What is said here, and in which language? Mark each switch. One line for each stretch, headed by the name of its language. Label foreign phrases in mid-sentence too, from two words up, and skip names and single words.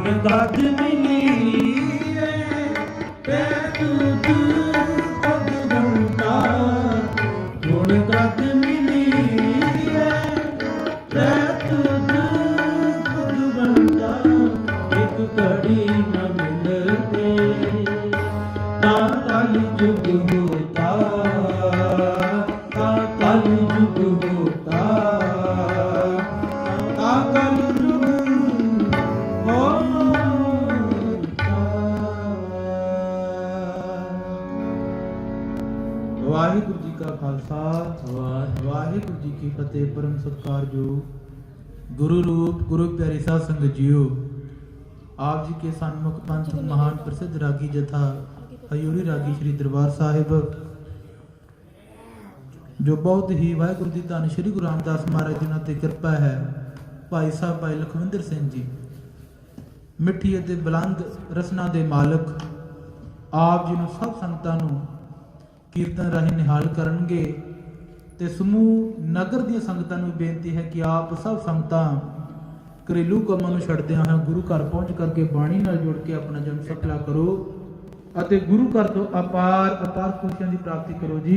Punjabi: ਕਦ ਮਿਲੀ ਤੇ ਤੁਝ ਭਗਵੰਤਾ ਗੁਣ ਕਦ ਮਿਲੀ ਤੇ ਤੁਝ ਭਗਵੰਤਾ ਏਕ ਘੜੀ ਨ ਮਿਲਤੇ ਤਾ ਕਲ ਜੁਗ ਹੋਤਾ ਤਾ ਕਲ ਜੁਗ ਹੋਤਾ ਤਾ ਕਲ ਜੁਗ ਵਾਹਿਗੁਰੂ ਜੀ ਕਾ ਖ਼ਾਲਸਾ ਵਾਹਿਗੁਰੂ ਜੀ ਕੀ ਫ਼ਤਿਹ। ਪਰਮ ਸਤਿਕਾਰਯੋਗ ਗੁਰੂ ਰੂਪ ਗੁਰੂ ਪਿਆਰੇ ਸਾਧ ਸੰਗਤ ਜੀਓ, ਆਪ ਜੀ ਕੇ ਸਨਮੁਖ ਪੰਥ ਮਹਾਨ ਪ੍ਰਸਿੱਧ ਰਾਗੀ ਜਥਾ ਹਜ਼ੂਰੀ ਰਾਗੀ ਸ੍ਰੀ ਦਰਬਾਰ ਸਾਹਿਬ, ਜੋ ਬਹੁਤ ਹੀ ਵਾਹਿਗੁਰੂ ਜੀ ਧੰਨ ਸ੍ਰੀ ਗੁਰੂ ਰਾਮਦਾਸ ਮਹਾਰਾਜ ਜੀ ਨਾਲ ਤੇ ਕਿਰਪਾ ਹੈ। ਭਾਈ ਸਾਹਬ ਭਾਈ ਲਖਵਿੰਦਰ ਸਿੰਘ ਜੀ ਮਿੱਠੀ ਅਤੇ ਬੁਲੰਦ ਰਸਨਾ ਦੇ ਮਾਲਕ ਆਪ ਜੀ ਨੂੰ ਸਭ ਸੰਗਤਾਂ ਨੂੰ ਕੀਰਤਨ ਰਾਹੀਂ ਨਿਹਾਲ ਕਰਨਗੇ ਤੇ ਸਮੂਹ ਨਗਰ ਦੀਆਂ ਸੰਗਤਾਂ ਨੂੰ ਬੇਨਤੀ ਹੈ ਕਿ ਆਪ ਸਭ ਸੰਗਤਾਂ ਘਰੇਲੂ ਕੰਮਾਂ ਨੂੰ ਛੱਡਦਿਆਂ ਹੋਇਆਂ ਗੁਰੂ ਘਰ ਪਹੁੰਚ ਕਰਕੇ ਬਾਣੀ ਨਾਲ ਜੁੜ ਕੇ ਆਪਣਾ ਜਨਮ ਸਫਲਾ ਕਰੋ ਅਤੇ ਗੁਰੂ ਘਰ ਤੋਂ ਅਪਾਰ ਖੁਸ਼ੀਆਂ ਦੀ ਪ੍ਰਾਪਤੀ ਕਰੋ ਜੀ।